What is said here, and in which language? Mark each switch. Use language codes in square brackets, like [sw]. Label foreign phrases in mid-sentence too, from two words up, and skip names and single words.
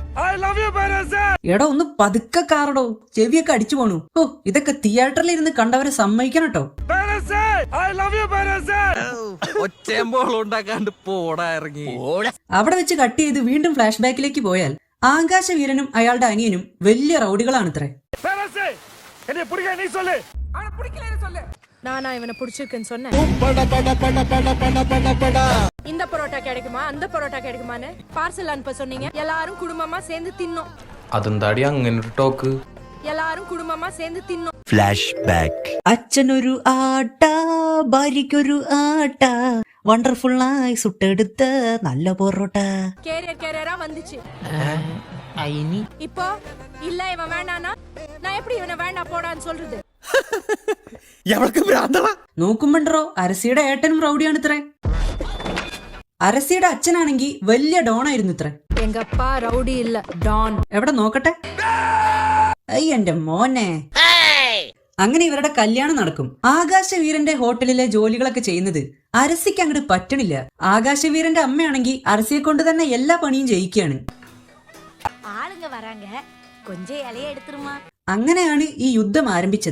[ml] എടോ ഒന്ന് പതുക്കെ കാറടോ, ചെവിയൊക്കെ അടിച്ചു പോണു. ഓ ഇതൊക്കെ തിയേറ്ററിൽ ഇരുന്ന് കണ്ടവരെ സമ്മതിക്കണം കേട്ടോ. അവിടെ വെച്ച് കട്ട് ചെയ്ത് വീണ്ടും ഫ്ലാഷ് ബാക്കിലേക്ക് പോയാൽ ആകാശവീരനും അയാളുടെ അനിയനും വലിയ റൗഡികളാണത്രേ. [ta] நானா இவனை பிடிச்சிருக்குன்னு சொன்னேன். இந்த பரோட்டா கிடைக்குமா அந்த பரோட்டா கிடைக்குமான்னு பார்சல் அனுப்ப சொன்னீங்க. எல்லாரும் குடும்பமா சேர்ந்து தின்னோம். [ml] അതെന്താടി അങ്ങനെ ഒരു ടോക്ക്? [ta] எல்லாரும் குடும்பமா சேர்ந்து தின்னோம். [ml] Flashback. അച്ഛനൊരു ആട്ട, ഭാര്യയ്ക്കൊരു ആട്ട, വണ്ടർഫുള്ളായി സുട്ടെടുത്ത നല്ല പൊറോട്ട. [ta] கேரியரா வந்துச்சு. இப்போ இல்ல இவன் வேண்டானா நான் எப்படி இவனை வேண்டாம் போடான்னு சொல்றது? [ml] നോക്കുമ്പോണ്ടോ അരസിയുടെ ഏട്ടനും റൗഡിയാണ് ഇത്രേ. അരസിയുടെ അച്ഛനാണെങ്കി വലിയ ഡോൺ ആയിരുന്നു ഇത്രേ. [ta] எங்க அப்பா ரவுடி இல்ல, டான். [ml] എവിടെ നോക്കട്ടെ. എന്റെ മോനെ. അങ്ങനെ ഇവരുടെ കല്യാണം നടക്കും. ആകാശവീരന്റെ ഹോട്ടലിലെ ജോലികളൊക്കെ ചെയ്യുന്നത് അരസിക്ക് അങ്ങോട്ട് പറ്റണില്ല. ആകാശവീരന്റെ അമ്മയാണെങ്കിൽ അരസിയെ കൊണ്ട് തന്നെ എല്ലാ പണിയും ചെയ്യിക്കുകയാണ്. അങ്ങനെയാണ് ഈ യുദ്ധം ആരംഭിച്ചത്.